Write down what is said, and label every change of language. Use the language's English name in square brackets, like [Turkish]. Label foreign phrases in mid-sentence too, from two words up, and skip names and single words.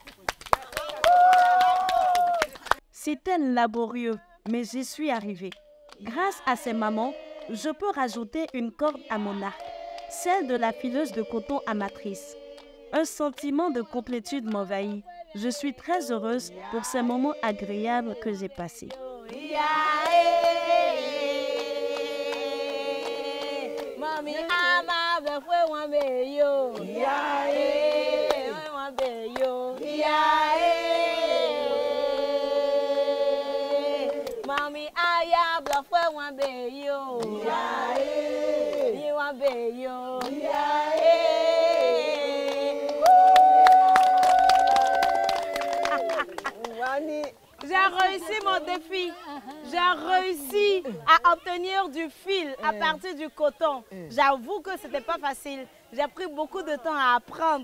[French] C'était laborieux, mais j'y suis arrivée. Grâce à ces mamans, je peux rajouter une corde à mon arc, celle de la fileuse de coton amatrice. Un sentiment de complétude m'envahit. Je suis très heureuse pour ces moments agréables que j'ai passés. Mami ama befwe wambe yo. Wambe yo. Mami aya befwe wambe yo. Wambe yo. J'ai réussi mon défi. J'ai réussi à obtenir du fil à partir du coton. J'avoue que ce n'était pas facile. J'ai pris beaucoup de temps à apprendre.